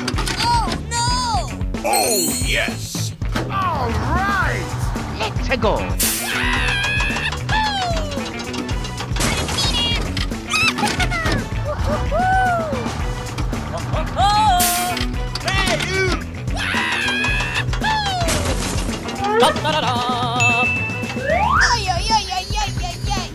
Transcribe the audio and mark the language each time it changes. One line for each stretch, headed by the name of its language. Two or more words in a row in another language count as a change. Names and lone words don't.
English: Oh no! Oh yes. All right. Let's go! Hey, you! Dum da da dum. Ay, ay, ay, ay, ay, ay, ay.